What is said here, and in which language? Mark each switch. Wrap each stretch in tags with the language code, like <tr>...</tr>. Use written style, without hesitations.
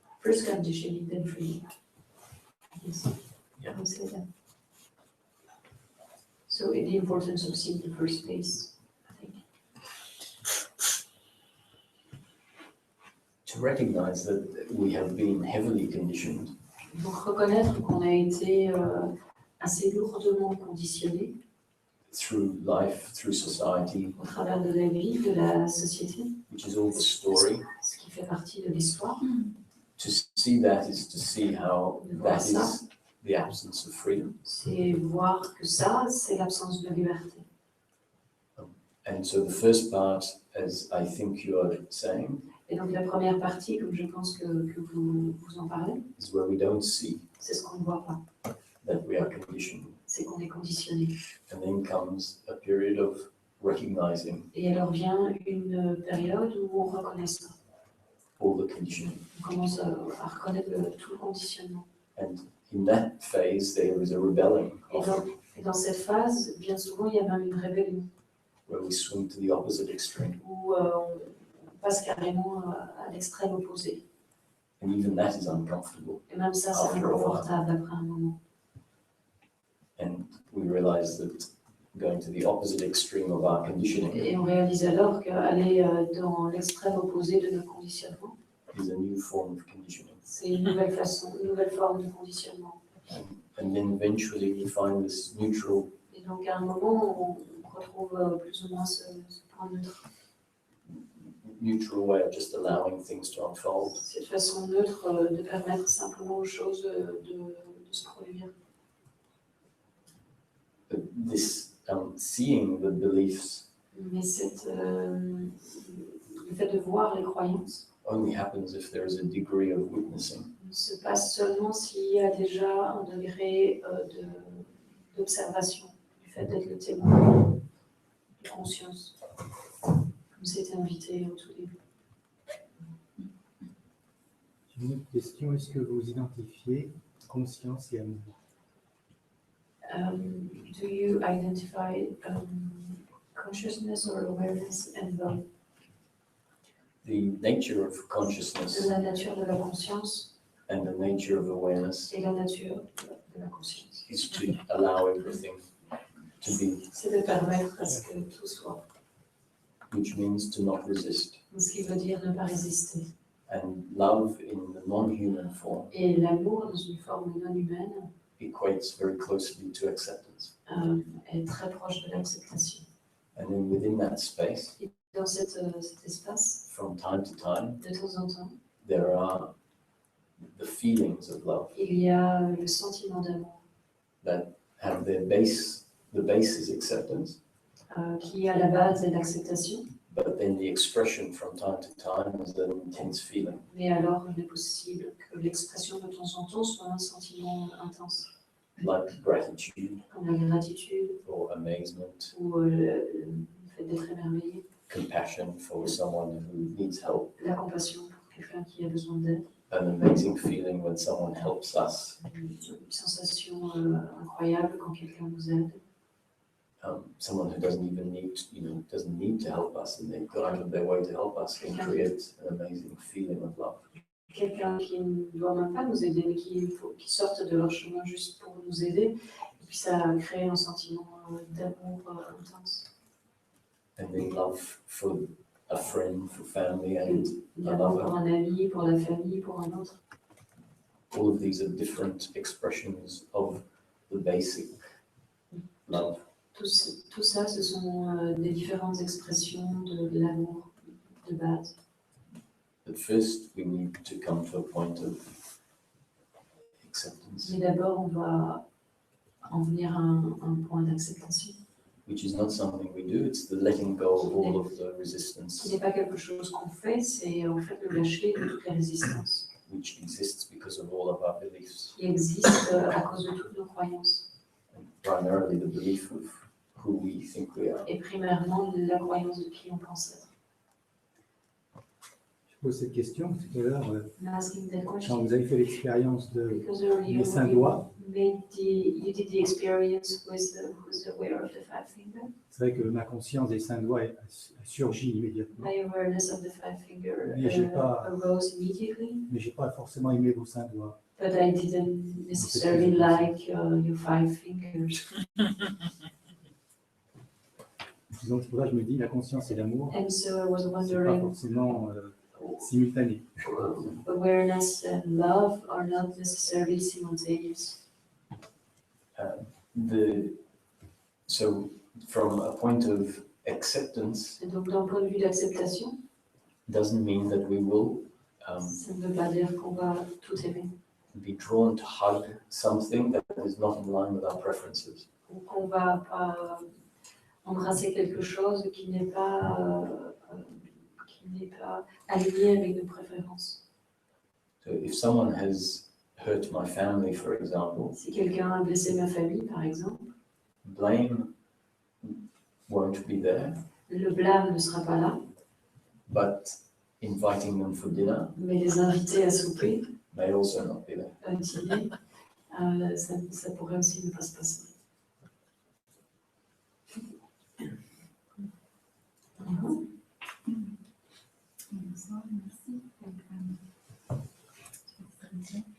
<en>First conditioning, then freedom. Yes, I would say that. So the importance of seeing the first phase, I think. To recognize that we have been heavily conditioned</en> <fr>Donc reconnaître qu'on a été assez lourdement conditionné</fr> <en>through life, through society,</en> <fr>au travers de la vie, de la société,</fr> <en>which is all the story.</en> <fr>ce qui fait partie de l'histoire.</fr> <en>To see that is to see how</en> <fr>De voir</fr> <en>that</en> <fr>ça,</fr> <en>is the absence of freedom.</en> <fr>c'est voir que ça, c'est l'absence de liberté.</fr> <en>And so the first part, as I think you are saying,</en> <fr>Et donc la première partie, comme je pense que vous en parlez,</fr> <en>is where we don't see</en> <fr>c'est ce qu'on ne voit pas,</fr> <en>that we are conditioned.</en> <fr>c'est qu'on est conditionné.</fr> <en>And then comes a period of recognizing</en> <fr>Et alors vient une période où on reconnaît ça.</fr> <en>all the conditioning.</en> <fr>On commence à reconnaître tout le conditionnement.</fr> <en>And in that phase, there is a rebellion</en> <fr>Et dans cette phase, bien souvent, il y a même une rébellion,</fr> <en>where we swing to the opposite extreme.</en> <fr>où on passe carrément à l'extrême opposé.</fr> <en>And even that is uncomfortable.</en> <fr>Et même ça, c'est</fr> <en>After a while.</en> <fr>inconfortable après un moment.</fr> <en>And we realize that going to the opposite extreme of our conditioning</en> <fr>Et on réalise alors qu'aller dans l'extrême opposé de nos conditionnements,</fr> <en>is a new form of conditioning.</en> <fr>c'est une nouvelle façon, une nouvelle forme de conditionnement.</fr> <en>And then eventually we find this neutral,</en> <fr>Et donc à un moment, on retrouve plus ou moins ce point neutre.</fr> <en>neutral way of just allowing things to unfold.</en> <fr>Cette façon neutre de permettre simplement aux choses de se produire.</fr> <en>But this seeing the beliefs</en> <fr>Mais le fait de voir les croyances</fr> <en>only happens if there is a degree of witnessing.</en> <fr>se passe seulement s'il y a déjà un degré d'observation, du fait d'être le témoin de conscience, comme c'était invité au tout début. J'ai une autre question, est-ce que vous identifiez conscience et amour?</fr> <en>Do you identify consciousness or awareness and love? The nature of consciousness</en> <fr>La nature de la conscience</fr> <en>and the nature of awareness</en> <fr>et la nature de la conscience.</fr> <en>is to allow everything to be,</en> <fr>C'est de permettre à ce que tout soit,</fr> <en>which means to not resist.</en> <fr>ce qui veut dire ne pas résister.</fr> <en>And love in the non-human form</en> <fr>Et l'amour dans une forme non humaine</fr> <en>equates very closely to acceptance.</en> <fr>est très proche de l'acceptation.</fr> <en>And then within that space,</en> <fr>Dans cet espace,</fr> <en>from time to time,</en> <fr>de temps en temps,</fr> <en>there are the feelings of love</en> <fr>il y a le sentiment d'amour</fr> <en>that have their base, the base is acceptance,</en> <fr>qui à la base est l'acceptation,</fr> <en>but then the expression from time to time is an intense feeling.</en> <fr>mais alors il est possible que l'expression de temps en temps soit un sentiment intense,</fr> <en>Like gratitude</en> <fr>comme la gratitude</fr> <en>or amazement,</en> <fr>ou le fait d'être émerveillé,</fr> <en>compassion for someone who needs help,</en> <fr>la compassion pour quelqu'un qui a besoin d'aide,</fr> <en>an amazing feeling when someone helps us,</en> <fr>une sensation incroyable quand quelqu'un nous aide,</fr> <en>someone who doesn't even need, doesn't need to help us and they've gone out of their way to help us can create an amazing feeling of love.</en> <fr>quelqu'un qui ne doit même pas nous aider, mais qui sortent de leur chemin juste pour nous aider, et puis ça crée un sentiment d'amour intense.</fr> <en>And then love for a friend, for family, and</en> <fr>L'amour pour un ami, pour la famille, pour un autre.</fr> <en>all of these are different expressions of the basic love.</en> <fr>Tout ça, ce sont des différentes expressions de l'amour de base.</fr> <en>But first, we need to come to a point of acceptance,</en> <fr>Mais d'abord, on doit en venir à un point d'acceptation,</fr> <en>which is not something we do, it's the letting go of all of the</en> <fr>qui</fr> <en>resistance</en> <fr>n'est pas quelque chose qu'on fait, c'est en fait le lâcher de toutes les résistances</fr> <en>which exists because of all of our beliefs,</en> <fr>qui existent à cause de toutes nos croyances.</fr> <en>and primarily the belief of who we think we are.</en> <fr>Et primairement, la croyance de qui on pense être. Je pose cette question tout à l'heure,</fr> <en>I'm asking that</en> <fr>quand</fr> <en>question</en> <fr>vous avez fait l'expérience</fr> <en>because earlier</en> <fr>des cinq</fr> <en>you</en> <fr>doigts,</fr> <en>you did the experience with the aware of the five finger.</en> <fr>c'est vrai que ma conscience des cinq doigts a surgi immédiatement,</fr> <en>My awareness of the five finger</en> <fr>Mais j'ai pas-</fr> <en>arose immediately,</en> <fr>mais je n'ai pas forcément aimé vos cinq doigts.</fr> <en>but I didn't necessarily like your five fingers.</en> <fr>Donc c'est pour ça que je me dis la conscience et l'amour,</fr> <en>And so I was</en> <fr>c'est pas</fr> <en>wondering,</en> <fr>forcément simultanée.</fr> <en>Awareness and love are not necessarily simultaneous. So from a point of acceptance,</en> <fr>Et donc, d'un point de vue d'acceptation,</fr> <en>doesn't mean that we will</en> <fr>ça ne veut pas dire qu'on va tout aimer.</fr> <en>be drawn to hug something that is not in line with our preferences.</en> <fr>Ou qu'on va pas embrasser quelque chose qui n'est pas aligné avec nos préférences.</fr> <en>So if someone has hurt my family, for example,</en> <fr>Si quelqu'un a blessé ma famille, par exemple,</fr> <en>blame won't be there,</en> <fr>le blâme ne sera pas là,</fr> <en>but inviting them for dinner</en> <fr>mais les inviter à souper,</fr> <en>may also not be there.</en> <fr>à dîner, ça pourrait aussi ne pas se passer. Bonsoir, merci.</fr>